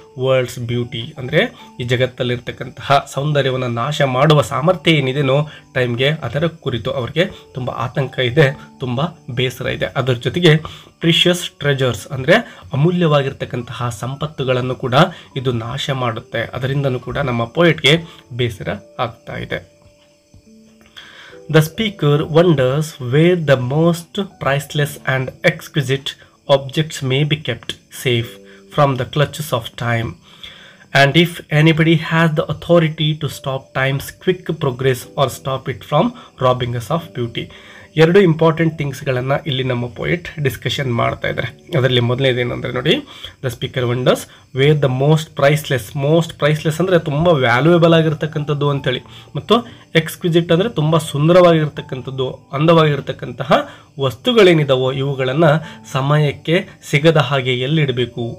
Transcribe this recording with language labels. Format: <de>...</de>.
<en>world's beauty,</en> <kn>ಅಂದರೆ ಈ ಜಗತ್ತಲ್ಲಿರ್ತಕ್ಕಂತಹ ಸೌಂದರ್ಯವನ್ನು ನಾಶ ಮಾಡುವ ಸಾಮರ್ಥ್ಯ ಏನಿದೆನೋ ಟೈಮ್ಗೆ, ಅದರ ಕುರಿತು ಅವರಿಗೆ ತುಂಬ ಆತಂಕ ಇದೆ, ತುಂಬ ಬೇಸರ ಇದೆ. ಅದರ ಜೊತೆಗೆ</kn> <en>precious treasures</en> <kn>ಅಂದರೆ ಅಮೂಲ್ಯವಾಗಿರ್ತಕ್ಕಂತಹ ಸಂಪತ್ತುಗಳನ್ನು ಕೂಡ ಇದು ನಾಶ ಮಾಡುತ್ತೆ. ಅದರಿಂದನೂ ಕೂಡ ನಮ್ಮ ಪೋಯೆಟ್ಗೆ ಬೇಸರ ಆಗ್ತಾ ಇದೆ.</kn> <en>The speaker wonders where the most priceless and exquisite objects may be kept safe from the clutches of time, and if anybody has the authority to stop time's quick progress or stop it from robbing us of beauty.</en> <kn>ಎರಡು important ಥಿಂಗ್ಸ್ಗಳನ್ನು ಇಲ್ಲಿ ನಮ್ಮ poet discussion ಮಾಡ್ತಾ ಇದ್ದಾರೆ. ಅದರಲ್ಲಿ ಮೊದಲನೇದೇನೆಂದರೆ ನೋಡಿ,</kn> <en>the speaker wonders where the most priceless</en> <kn>ಅಂದರೆ ತುಂಬ valuable ಆಗಿರ್ತಕ್ಕಂಥದ್ದು ಅಂತೇಳಿ, ಮತ್ತು ಎಕ್ಸ್ಕ್ವಿಸಿಟ್ ಅಂದರೆ ತುಂಬ ಸುಂದರವಾಗಿರ್ತಕ್ಕಂಥದ್ದು, ಅಂದವಾಗಿರ್ತಕ್ಕಂತಹ ವಸ್ತುಗಳೇನಿದಾವೋ ಇವುಗಳನ್ನು ಸಮಯಕ್ಕೆ ಸಿಗದ ಹಾಗೆ ಎಲ್ಲಿಡಬೇಕು.</kn>